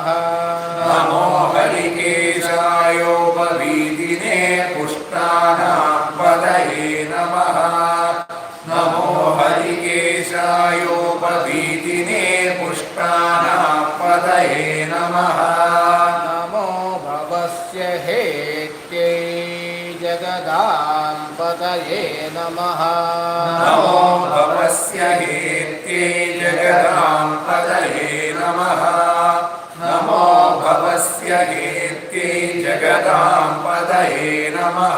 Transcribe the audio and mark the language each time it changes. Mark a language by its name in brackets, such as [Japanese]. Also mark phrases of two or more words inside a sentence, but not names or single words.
[Sanskrit] നമോ ഹരികേശായോപവീതിനേ പുഷ്ടാനാം പതയേ നമഃ നമോ ഹരികേശായോപവീതിനേ പുഷ്ടാനാം പതയേ നമഃ നമോ ഭവസ്യ ഹേത്യൈ जगदाम्पतये नमः नमो भवस्य हेत्यै जगदाम्पतये नमः नमो भवस्य हेत्यै जगदाम्पतये नमः